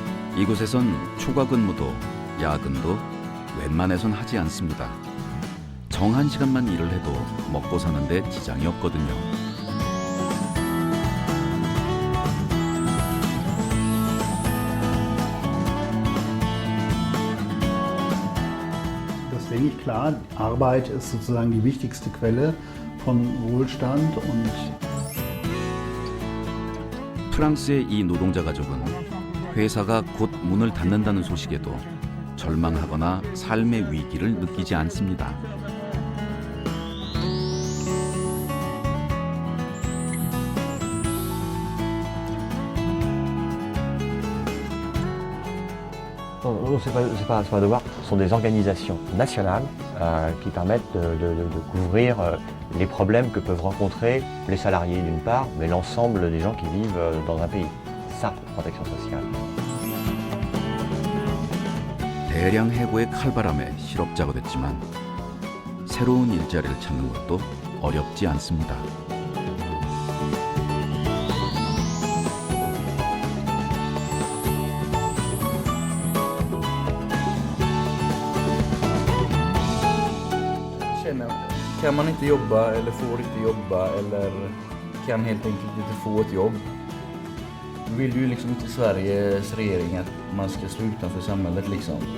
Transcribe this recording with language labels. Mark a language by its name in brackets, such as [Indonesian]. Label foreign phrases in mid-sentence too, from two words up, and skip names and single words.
[Korean] 이곳에선 초과 근무도 야근도 웬만해선 하지 않습니다. 정한 시간만 일을 해도 먹고 사는데 지장이 없거든요. [German] Das denke ich klar. Arbeit ist sozusagen die wichtigste Quelle von Wohlstand und [Korean] 프랑스의 이 노동자 가족은 회사가 곧 문을 닫는다는 소식에도 절망하거나 삶의 위기를 느끼지 않습니다. [French] Non, c'est pas devoir. Ce sont des organisations nationales qui permettent de couvrir les problèmes que peuvent rencontrer les salariés d'une part, mais l'ensemble des gens qui vivent dans un pays. C'est ça, la protection sociale. [Korean] 대량 해고의 칼바람에 실업자가 됐지만 새로운 일자리를 찾는 것도 어렵지 않습니다. [Swedish] Kan man inte jobba eller får inte jobba eller kan helt enkelt inte få ett jobb. Då vill ju liksom inte Sveriges regering att man ska stå utanför samhället liksom.